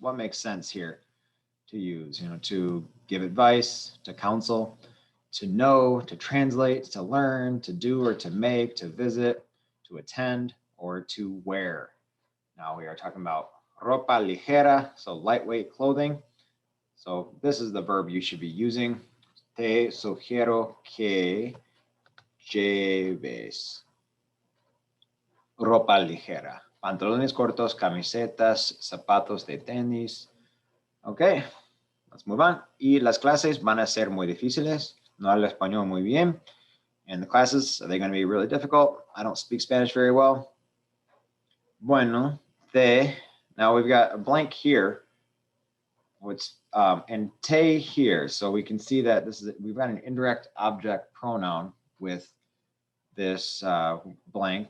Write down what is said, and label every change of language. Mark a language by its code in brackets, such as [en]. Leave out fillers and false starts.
[en] What makes sense here to use? You know, to give advice, to counsel, to know, to translate, to learn, to do or to make, to visit, to attend, or to wear. Now we are talking about [es] ropa ligera, [en] so lightweight clothing. So this is the verb you should be using. [es] Te sugiero que lleves ropa ligera. Pantalones cortos, camisetas, zapatos de tenis. [en] Ok, let's move on. [es] Y las clases van a ser muy difíciles. No hablo español muy bien. [en] And the classes, are they going to be really difficult? I don't speak Spanish very well. Bueno, now we've got a blank here. And te here. So we can see that we've got an indirect object pronoun with this blank.